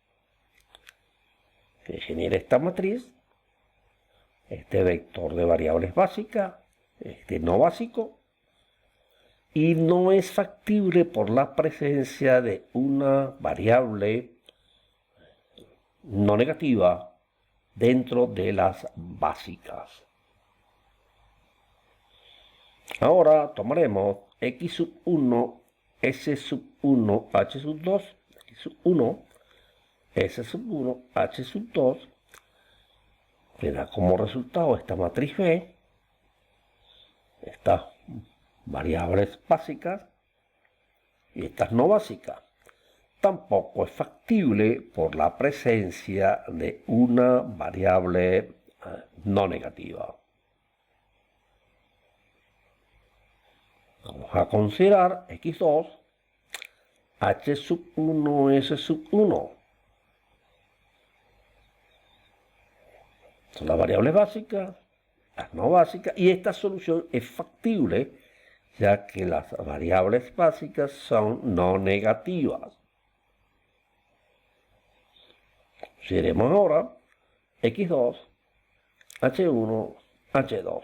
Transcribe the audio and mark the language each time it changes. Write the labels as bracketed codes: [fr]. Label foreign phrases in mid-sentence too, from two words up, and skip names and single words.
[es] Que genera esta matriz, este vector de variables básicas, este no básico, y no es factible por la presencia de una variable no negativa dentro de las básicas. Ahora tomaremos x sub 1, s sub 1, h sub 2, x sub 1, s sub 1, h sub 2, que da como resultado esta matriz B, estas variables básicas y estas no básicas. Tampoco es factible por la presencia de una variable no negativa. Vamos a considerar x2, h sub 1, s sub 1. Son las variables básicas, las no básicas, y esta solución es factible ya que las variables básicas son no negativas. Consideremos ahora x2, h1, h2.